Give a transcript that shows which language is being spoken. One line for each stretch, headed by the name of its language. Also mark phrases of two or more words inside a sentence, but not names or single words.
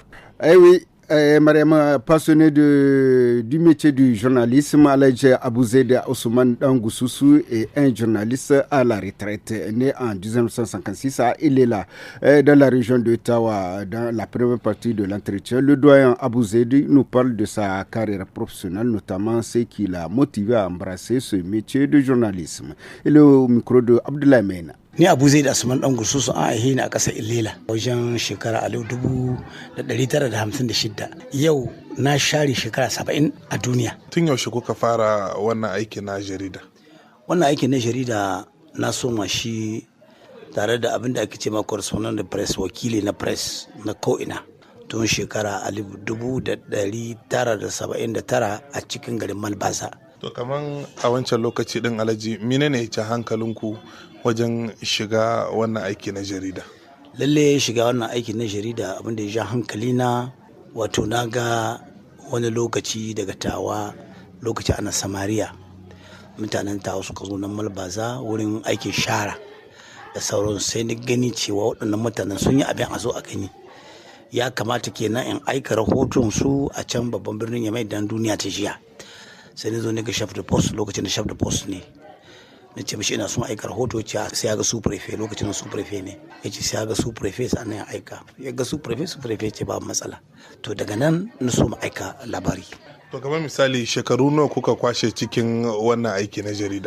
French: Eh oui, Mariam, passionné du métier du journalisme, Aladji Abouzed Ousmane Dangoussoussou est un journaliste à la retraite, né en 1956 à Ilela, dans la région de Tawa. Dans la première partie de l'entretien, le doyen Abouzed nous parle de sa carrière professionnelle, notamment ce qui l'a motivé à embrasser ce métier de journalisme. Et le micro de Abdoulaye Mena.
Hausa: Ni Abouzed Asuman dan Gususu an aihe ni a ƙasar Ilela wajen shekara 1956. Yau na share shekara 70 a duniya. Tun yaushe kuka fara wannan aiki na jarida? Wannan aiki na jarida na soma shi tare da abin da ake ce ma
French: correspondent de presse,
Hausa: wakili na press na ko'ina. Tun shekara 1979 a cikin garin Malbaza. To kaman a wancan lokaci din Alhaji, menene ya ci hankalinku wajen shiga wannan aiki na jarida? Lalle shiga wannan aiki na jarida abin da ya ja hankali na, wato na ga wani lokaci daga Tawa, lokaci ana Samariya, mutanen Tawa suka zo nan Malbaza wurin aikin shara da sauran, sai ni gani cewa waɗannan mutanen sun yi abin a zo a gani. Ya kamata kenan in aika rahoton su a can babban birnin Yamai dan duniya ta jiya. Sai ni zo ni ga
French: chef de poste,
Hausa: lokacin da
French: chef de poste
Hausa: ne na ce mishi ina son aika rahoto, ce sai ya ga su prefe, lokacin su prefe ne ya ce sai ya ga su prefe sannan ya aika. Ya ga su prefe ce babu matsala. To daga nan na so mu aika labari. To kamar misali, shekaru nawa kuka kwashe cikin wannan aiki na jarida?